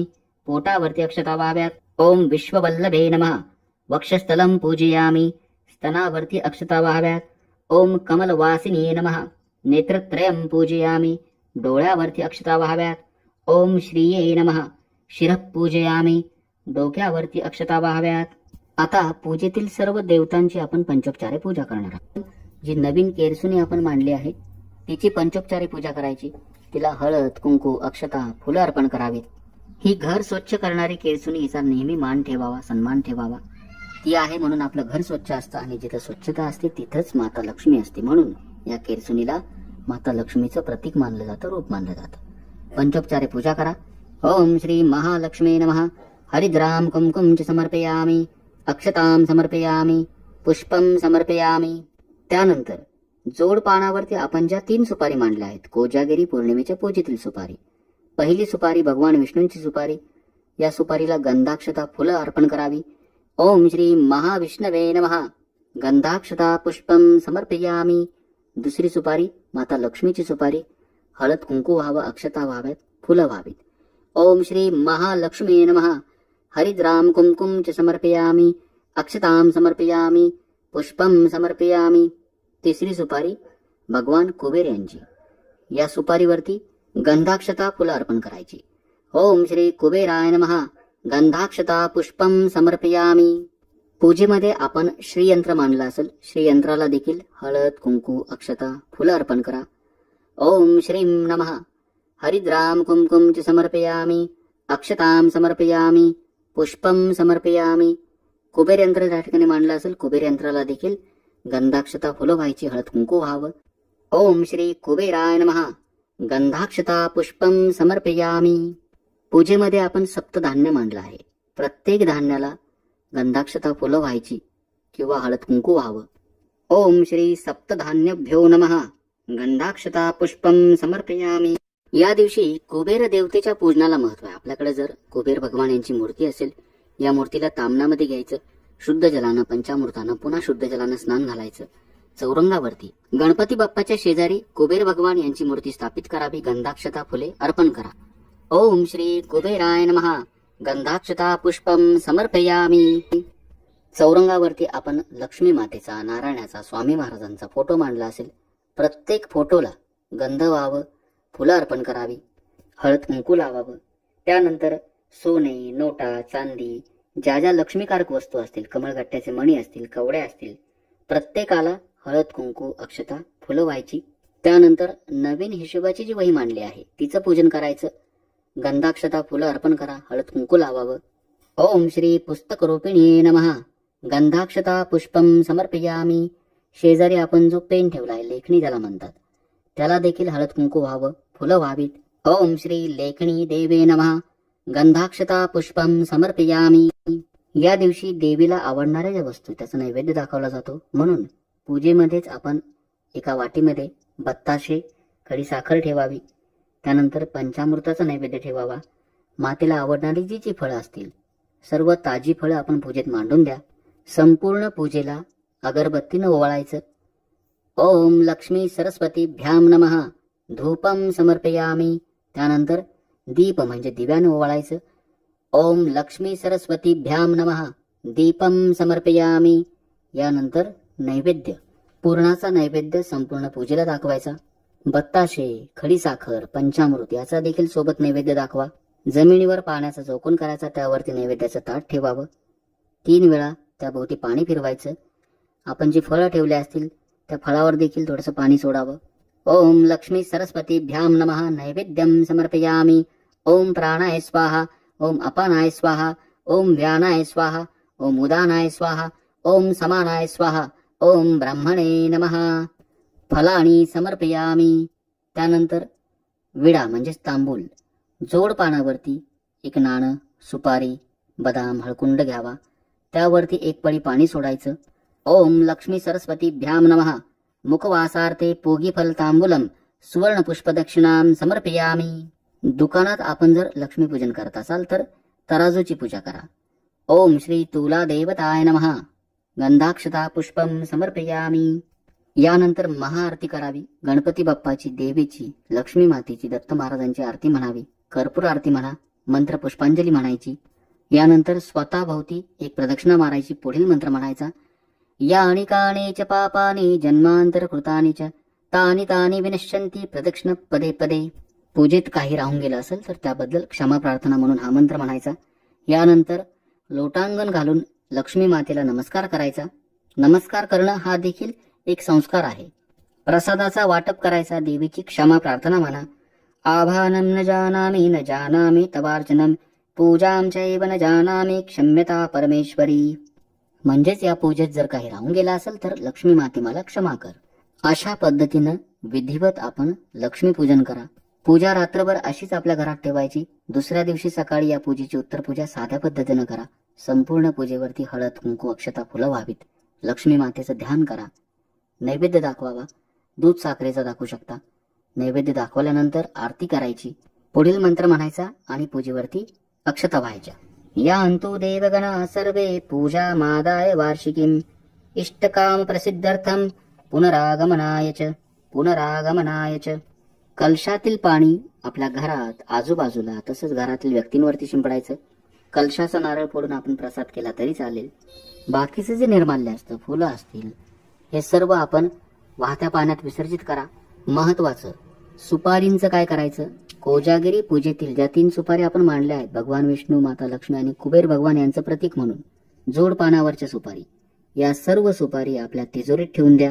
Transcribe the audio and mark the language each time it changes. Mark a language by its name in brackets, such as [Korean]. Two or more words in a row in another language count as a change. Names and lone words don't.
[Marathi] पोटावरती अक्षता व्हाव्यात. [Sanskrit] ओम विश्ववल्लभे नमः. वक्षस्थलं पूजयामी. [Marathi] स्तनावरती अक्षता व्हाव्यात. [Sanskrit] ओम कमलवासिनी नमः. नेत्रत्रयं पूजयामी. [Marathi] डोळ्यावरती अक्षता व्हाव्यात. [Sanskrit] ओम श्रीये नमः. शिरः पूजयामी. [Marathi] डोक्यावरती अक्षता व्हाव्यात. आता पूजेतील सर्व देवतांची आपण पंचोपचारे पूजा करणार आहोत. जी नवीन केरसुनी आपण मांडली आहे तिची पंचोपचारे पूजा करायची. तिला हळद कुंकू अक्षता फुलं अर्पण करावीत. ही घर स्वच्छ करणारी केरसुनी, हिचा नेहमी मान ठेवावा, सन्मान ठेवावा. ती आहे म्हणून आपलं घर स्वच्छ असतं आणि जिथं स्वच्छता असते तिथंच माता लक्ष्मी असते. म्हणून या केरसुनीला माता लक्ष्मीचं प्रतीक मानलं जातं, रूप मानलं जातं. पंचोपचारे पूजा करा. [Sanskrit] ओम श्री महालक्ष्मी नमः. हरिद्राम कुंकुम च समर्पयामी. अक्षतां समर्पयामी. पुष्पम समर्पयामी. [Marathi] त्यानंतर जोड पानावरती आपण ज्या 3 सुपारी मांडल्या आहेत, कोजागिरी पौर्णिमेच्या पूजेतील सुपारी. पहिली सुपारी भगवान विष्णूंची सुपारी. या सुपारीला गंधाक्षता फुलं अर्पण करावी. [Sanskrit] ओम श्री महाविष्णवे नमः. गंधाक्षता पुष्पम समर्पयामी. [Marathi] दुसरी सुपारी माता लक्ष्मीची सुपारी. हळद कुंकू व्हावं, अक्षता व्हाव्यात, फुलं व्हावीत. [Sanskrit] ओम श्री महालक्ष्मी नमः. हरिद्राम कुंकुम च समर्पयामी. अक्षतां समर्पयामी. पुष्पम समर्पयामी. [Marathi] तिसरी सुपारी भगवान कुबेर यांची. या सुपारीवरती गंधाक्षता फुलं अर्पण करायची. [Sanskrit] ओम श्री कुबेराय नमः. गंधाक्षता पुष्पम समर्पयामी. [Marathi] पूजेमध्ये आपण श्रीयंत्र मांडलं असेल, श्रीयंत्राला देखील हळद कुंकू अक्षता फुलं अर्पण करा. [Sanskrit] ओम श्रीं नमः. हरिद्राम कुंकुम च समर्पयामी. अक्षतां समर्पयामी. पुष्पम समर्पयामी. [Marathi] कुबेर यंत्र त्या ठिकाणी मांडलं असेल, कुबेर यंत्राला देखील गंधाक्षता फुलं व्हायची, हळद कुंकू व्हावं. [Sanskrit] ओम श्री कुबेराय नमः. गंधाक्षता पुष्पम समर्पयामी. [Marathi] पूजेमध्ये आपण सप्तधान्य मांडलं आहे. प्रत्येक धान्याला गंधाक्षता फुलं व्हायची किंवा हळद कुंकू व्हावं. [Sanskrit] ओम श्री सप्तधान्यभ्यो नमः. गंधाक्षता पुष्पम समर्पयामी. [Marathi] या दिवशी कुबेर देवतेच्या पूजनाला महत्व आहे. आपल्याकडे जर कुबेर भगवान यांची मूर्ती असेल, या मूर्तीला तामनामध्ये घ्यायचं, शुद्ध जलानं पंचामृतानं पुन्हा शुद्ध जलानं स्नान घालायचं. चौरंगावरती गणपती बाप्पाच्या शेजारी कुबेर भगवान यांची मूर्ती स्थापित करावी. गंधाक्षता फुले अर्पण करा. [Sanskrit] ओम श्री कुबेराय नमः. गंधाक्षता पुष्पम समर्पयामी. [Marathi] चौरंगावरती आपण लक्ष्मी मातेचा, नारायणाचा, स्वामी महाराजांचा फोटो मांडला असेल. प्रत्येक फोटोला गंध व्हावं, फुलं अर्पण करावी, हळद कुंकू लावावं. त्यानंतर सोने, नोटा, चांदी, ज्या ज्या लक्ष्मीकारक वस्तू असतील, कमळगट्ट्याचे मणी असतील, कवड्या असतील, प्रत्येकाला हळद कुंकू, अक्षता, फुलं व्हायची. त्यानंतर नवीन हिशोबाची जी वही मांडली आहे तिचं पूजन करायचं. गंधाक्षता, फुलं अर्पण करा, हळद कुंकू लावावं. [Sanskrit] ओम श्री पुस्तक रूपिणी नमः. गंधाक्षता पुष्पम समर्पयामी. [Marathi] शेजारी आपण जो पेन ठेवलाय, लेखणी ज्याला म्हणतात, त्याला देखील हळद कुंकू व्हावं, फुलं व्हावीत. [Sanskrit] ओम श्री लेखणी देवे नमः. गंधाक्षता पुष्पम समर्पयामी. [Marathi] या दिवशी देवीला आवडणाऱ्या ज्या वस्तू त्याचा नैवेद्य दाखवला जातो, म्हणून पूजेमध्येच आपण एका वाटीमध्ये बत्ताशे, खडी साखर ठेवावी. त्यानंतर पंचामृताचा नैवेद्य ठेवावा. मातेला आवडणारी जी जी फळं असतील, सर्व ताजी फळं आपण पूजेत मांडून द्या. संपूर्ण पूजेला अगरबत्तीनं ओवाळायचं. [Sanskrit] ओम लक्ष्मी सरस्वतीभ्याम नमः. धूपम समर्पयामी. [Marathi] त्यानंतर दीप म्हणजे दिव्यानं ओवाळायचं. [Sanskrit] ओम लक्ष्मी सरस्वतीभ्याम नमः. दीपम समर्पयामी. [Marathi] यानंतर नैवेद्य, पूर्णाचा नैवेद्य संपूर्ण पूजेला दाखवायचा. बत्ताशे, खडी साखर, पंचामृत याचा देखील सोबत नैवेद्य दाखवा. जमिनीवर पाण्याचा चौकोन करायचा, त्यावरती नैवेद्याचं ताट ठेवावं. 3 वेळा त्याभोवती पाणी फिरवायचं. आपण जी फळं ठेवली असतील त्या फळावर देखील थोडंसं पाणी सोडावं. [Sanskrit] ओम लक्ष्मी सरस्वतीभ्याम नमः. नैवेद्यम समर्पयामी. ओम प्राणाय स्वाहा. ओम अपानाय स्वाहा. ओम व्यानाय स्वाहा. ओम उदानाय स्वाहा. ओम समानाय स्वाहा. ओम ब्राह्मणे नमः. फलानी समर्पयामी. [Marathi] त्यानंतर विडा म्हणजेच तांबूल, जोड पानावरती एक नाणं, सुपारी, बदाम, हळकुंड घ्यावा. त्यावरती 1 पळी पाणी सोडायचं. [Sanskrit] ओम लक्ष्मी सरस्वतीभ्याम नमः. मुखवासार्थे पूगी फल तांबूलम सुवर्ण पुष्प दक्षिणाम समर्पयामी. [Marathi] दुकानात आपण जर लक्ष्मीपूजन करत असाल तर तराजूची पूजा करा. [Sanskrit] ओम श्री तुला देवताय नमः. गंधाक्षता पुष्पम समर्पयामी. [Marathi] यानंतर महाआरती करावी. गणपती बाप्पाची, देवीची, लक्ष्मी मातेची, दत्त महाराजांची आरती म्हणावी. कर्पूर आरती म्हणा, मंत्र पुष्पांजली म्हणायची. यानंतर स्वतःभोवती एक प्रदक्षिणा मारायची. पुढील मंत्र म्हणायचा. [Sanskrit] यानि कानि च पापानि जन्मांतर कृतानि च तानि तानि विनश्यन्ति प्रदक्षिण पदे पदे. [Marathi] पूजेत काही राहून गेलं असेल तर त्याबद्दल क्षमा प्रार्थना म्हणून हा मंत्र म्हणायचा. यानंतर लोटांगण घालून लक्ष्मी मातेला नमस्कार करायचा. नमस्कार करणं हा देखील एक संस्कार आहे. प्रसादाचा वाटप करायचा. देवीची क्षमा प्रार्थना म्हणा. [Sanskrit] आभानं न जानामि तवार्चनम पूजां चैव न जानामि क्षम्यता परमेश्वरी. [Marathi] म्हणजेच या पूजेत जर काही राहून गेला असेल तर लक्ष्मी माते मला क्षमा कर. अशा पद्धतीनं विधिवत आपण लक्ष्मी पूजन करा. पूजा रात्रभर अशीच आपल्या घरात ठेवायची. दुसऱ्या दिवशी सकाळी या पूजेची उत्तर पूजा साध्या पद्धतीनं करा. संपूर्ण पूजेवरती हळद कुंकू अक्षता फुलं व्हावीत. लक्ष्मी मातेचं ध्यान करा. नैवेद्य दाखवावा. दूध साखरेचा दाखवू शकता. नैवेद्य दाखवल्यानंतर आरती करायची. पुढील मंत्र म्हणायचा आणि पूजेवरती अक्षता व्हायच्या. [Sanskrit] या अंतु देवगणा सर्वे पूजा मादाय वार्षिकीम इष्टकाम प्रसिद्ध्यर्थम पुनरागमनाय च. [Marathi] कलशातील पाणी आपल्या घरात, आजूबाजूला, तसंच घरातील व्यक्तींवरती शिंपडायचं. कलशाचा नारळ फोडून आपण प्रसाद केला तरी चालेल. बाकीचे जे निर्माल्य असतं, फुलं असतील, हे सर्व आपण वाहत्या पाण्यात विसर्जित करा. महत्वाचं, सुपारींचं काय करायचं? कोजागिरी पूजेतील ज्या 3 सुपारी आपण मांडल्या आहेत, भगवान विष्णू, माता लक्ष्मी आणि कुबेर भगवान यांचं प्रतीक म्हणून जोड पानावरच्या सुपारी, या सर्व सुपारी आपल्या तिजोरीत ठेवून द्या.